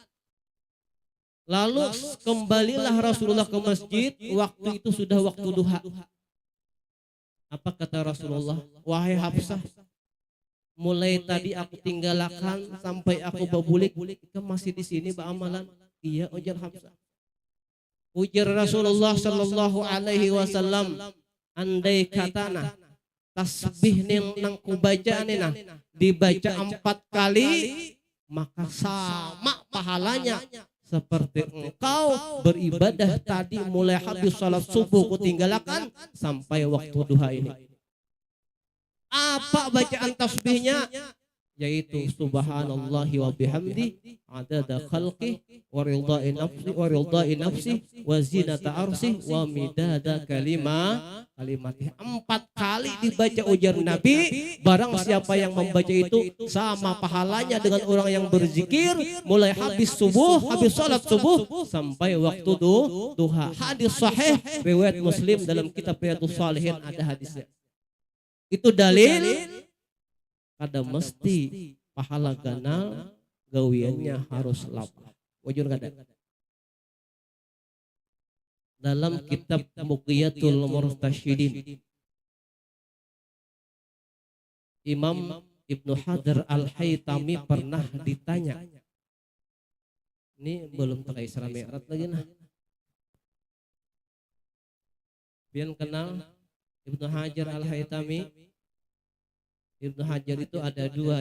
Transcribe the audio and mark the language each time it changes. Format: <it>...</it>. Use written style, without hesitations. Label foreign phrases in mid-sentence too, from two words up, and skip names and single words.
<bjn>Lalu kembalilah Rasulullah ke masjid, waktu itu sudah waktu duha. Apa kata Rasulullah? Wahai Hafsah, mulai tadi aku tinggalkan sampai aku berbulik, kamu masih di sini beramalan? Iya, ujar Hafsah. Ujar Rasulullah</bjn> <ar>صلى الله عليه وسلم,</ar> <bjn>andai katana tasbih nang kubaca nina dibaca 4 kali, maka sama pahalanya seperti engkau beribadah tadi mulai habis salat subuh kutinggalkan sampai waktu duha ini. Apa bacaan tasbihnya?</bjn> <ar>Yaitu سبحان الله وبحمده عدد خلقه ورضا نفسه وزنة عرشه ومداد كلماته.</ar> <bjn>4 kali dibaca ujar Nabi. Barang siapa yang membaca itu sama pahalanya dengan orang yang berzikir mulai habis subuh, habis salat subuh sampai waktu duha. Hadis sahih riwayat Muslim dalam kitab Riyadhus Shalihin ada hadisnya. Itu dalil kada mesti pahala ganal gawiannya harus lapar. Wajur kada. Dalam kitab Muqiyatul Murtasyidin, Imam Ibnu Hajar Al-Haytami pernah ditanya. Ini belum pakai Isra Mi'raj lagi nah. Pian kenal Ibnu Hajar Al-Haytami? Ibnu Hajar itu ada 2.</bjn>